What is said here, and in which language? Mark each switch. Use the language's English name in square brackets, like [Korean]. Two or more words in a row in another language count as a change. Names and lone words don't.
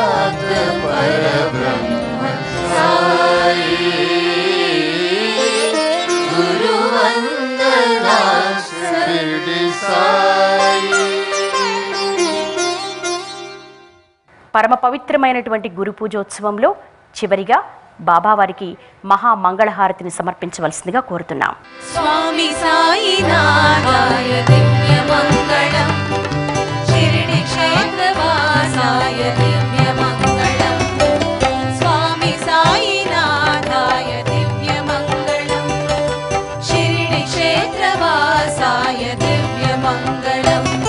[Sanskrit] भक्त परब्रह्म साई गुरु वंदना शिरडी साई। [Telugu] పరమ పవిత్రమైనటువంటి గురు పూజోత్సవంలో చివరిగా బాబావారికి మహామంగళహారతిని సమర్పించవలసిందిగా కోరుతున్నాం. [Sanskrit] स्वामी साईनाथाय दिव्यमङ्गलम् शिरडी क्षेत्रवासाय दिव्यमङ्गलम् स्वामी साईनाथाय दिव्यमङ्गलम् शिरडी क्षेत्रवासाय दिव्यमङ्गलम्